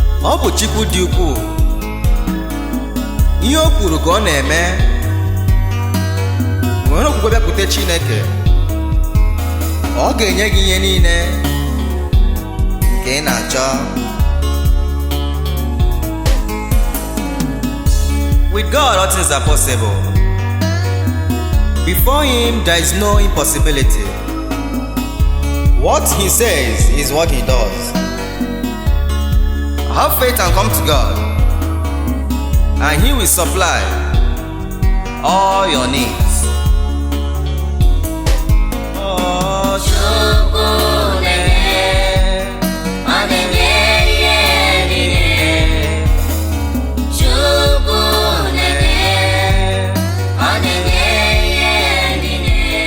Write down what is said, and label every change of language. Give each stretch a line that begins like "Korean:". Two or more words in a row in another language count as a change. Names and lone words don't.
Igbo: Ọ bụ Chukwu dị ukwuu. Ihe o kwuru ka ọ na-eme. Nwere okwukwe bịakwute Chineke. Ọ ga-enye gị ihe niile nke ị na-achọ.
English: With God, all things are possible. Before him, there is no impossibility. What he says is what he does. Have faith and come to God, and He will supply all your needs.
Igbo: Oh, Chukwu na-enye, ọ na-enye ihe niile. Chukwu na-enye, ọ na-enye ihe niile.